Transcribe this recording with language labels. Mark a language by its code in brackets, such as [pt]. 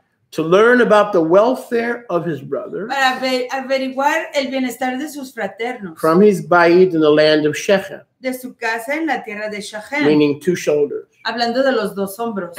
[en] to learn about the welfare of his brother [es] para averiguar el bienestar de sus fraternos, [en] from his bayit in the land of Shechem, [es] de su casa en la tierra de Shechem, [en] meaning 2 shoulders, [es] hablando de los 2 hombros,